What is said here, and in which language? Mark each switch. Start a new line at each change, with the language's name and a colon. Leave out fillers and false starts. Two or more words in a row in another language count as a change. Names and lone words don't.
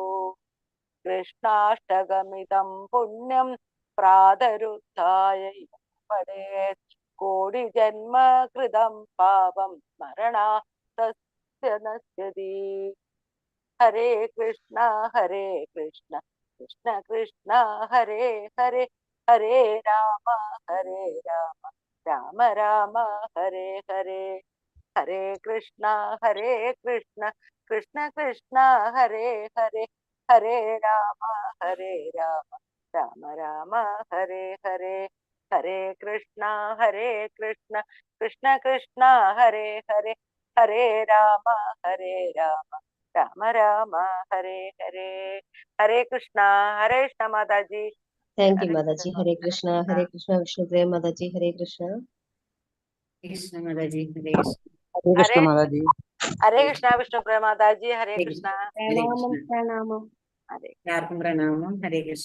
Sanskrit: കൃഷ്ണാഷ്ടകമിതം പുണ്യം പ്രാതരുദ്ധായ പഠേത് കോടി ജന്മ കൃതം പാപം സ്മരണാതസ്യ നശ്യതി. ഹരേ കൃഷ്ണ കൃഷ്ണ കൃഷ്ണ ഹരേ ഹരേ, ഹരേ രാമ രാമ രാമ ഹരേ ഹരേ. ഹരേ കൃഷ്ണ കൃഷ്ണ കൃഷ്ണ ഹരേ ഹരേ, ഹരേ രാമ ഹരേ രാമ രാമ രാമ ഹരേ ഹരേ. ഹരേ കൃഷ്ണ കൃഷ്ണ കൃഷ്ണ ഹരേ ഹരേ. ഹരേ രാമ രാമ രാമ രാമ ഹരേ ഹരേ. ഹരേ കൃഷ്ണ മാതാജി.
English: thank you
Sanskrit: ഹരേ മാതാജി. ഹരേ കൃഷ്ണ വിഷ്ണുപ്രിയ മാതാജി. ഹരേ കൃഷ്ണ. കൃഷ്ണ മാതാജി. ഹരേ ഹരേ മാതാജി. ഹരേ കൃഷ്ണ വിഷ്ണുപ്രിയ മാതാജി. ഹരേ കൃഷ്ണ. പ്രണാമം പ്രണാമം. ഹരേ
Malayalam: എല്ലാവർക്കും പ്രണാമം.
Sanskrit: ഹരേ കൃഷ്ണ.